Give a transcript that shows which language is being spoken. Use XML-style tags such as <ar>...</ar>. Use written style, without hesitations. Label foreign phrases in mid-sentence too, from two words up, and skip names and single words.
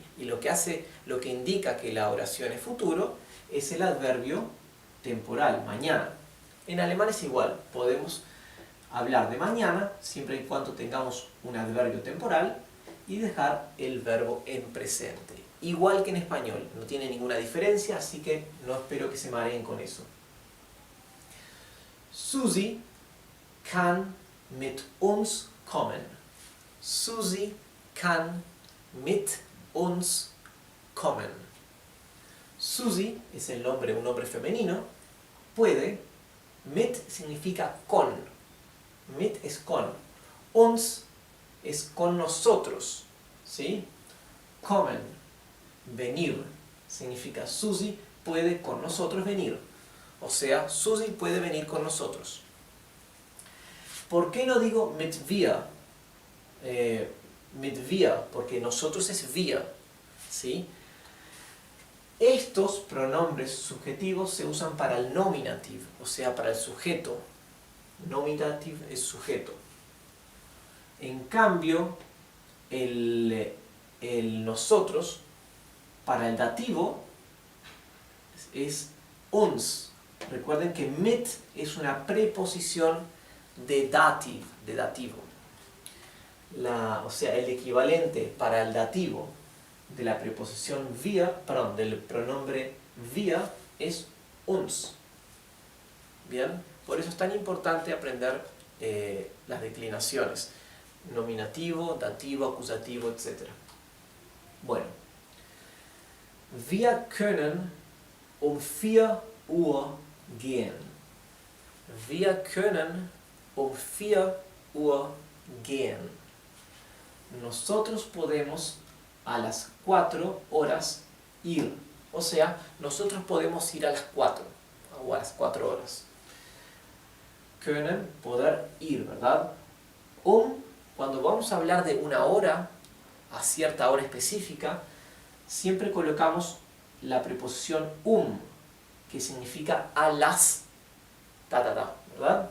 <es>Y lo que indica que la oración es futuro es el adverbio temporal, mañana. En alemán es igual, podemos hablar de mañana siempre y cuando tengamos un adverbio temporal y dejar el verbo en presente. Igual que en español, no tiene ninguna diferencia, así que no espero que se mareen con eso.</es> <de>Susi kann mit uns kommen. Susi kann mit uns kommen.</de> <es>Susi es un nombre femenino, puede. Mit significa con. Mit es con. Uns es con nosotros, ¿sí? Kommen, venir, significa Susi puede con nosotros venir. O sea, Susi puede venir con nosotros. ¿Por qué no digo</es> <de>mit wir? Mit wir,</de> <es>porque nosotros es wir, ¿sí? Estos pronombres subjetivos se usan para el nominative, o sea, para el sujeto. Nominative es sujeto. En cambio, el nosotros, para el dativo, es uns. Recuerden que mit es una preposición de dativo. O sea, el equivalente para el dativo de la preposición del pronombre wir es uns. Bien, por eso es tan importante aprender las declinaciones, nominativo, dativo, acusativo, etc. Bueno,</es> <de>wir können um 4 Uhr gehen. Wir können um 4 Uhr gehen.</de> <es>Nosotros podemos a las 4 horas ir. O sea, nosotros podemos ir a las 4 o a las 4 horas. Können, poder ir, ¿verdad? Cuando vamos a hablar de una hora, a cierta hora específica, siempre colocamos la preposición que significa a las, ¿verdad?</es>